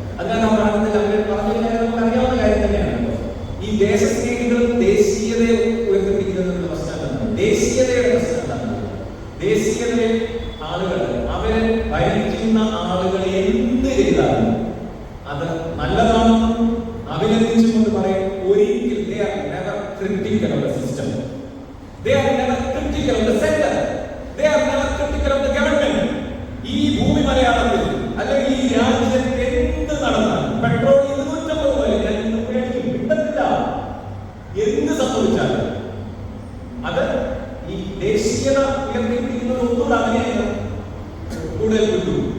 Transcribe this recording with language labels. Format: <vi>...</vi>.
<ml>അതിനാൽ ആ പഠനത്തിൽ അവർ പറഞ്ഞ നമുക്ക് അറിയാവുന്ന കാര്യം തന്നെയാണ്. ഈ ദേശസ്നേഹികളും ദേശീയതയെ ഉയർത്തിപ്പിക്കുന്നതിനുള്ള പ്രശ്നം എന്താണ്? ദേശീയതയുടെ പ്രശ്നം എന്താണ്? ദേശീയതയെ ആളുകൾ, അവരെ ഭരിക്കുന്ന ആളുകൾ എന്ത് ചെയ്താലും അത് നല്ലതാണെന്നും അഭിനന്ദിച്ചുകൊണ്ട് പറയും. ഒരിക്കൽ</ml> <en>they are never critical of the system, they are never critical of the center, they are never critical of the government.</en> <ml>ഈ ഭൂമി മലയാളത്തിൽ അല്ലെങ്കിൽ ഈ രാജ്യത്ത് എന്ത് നടന്നാലും പെട്രോൾ 250 പോലെ ഞാൻ കിട്ടത്തില്ല, എന്ത് സംഭവിച്ചാലും അത് ഈ ദേശീയത ഉയർത്തിപ്പിടിക്കുന്നത് ഒന്നുകൂടെ അതിനെ കൂടുതൽ കിട്ടൂ.</ml>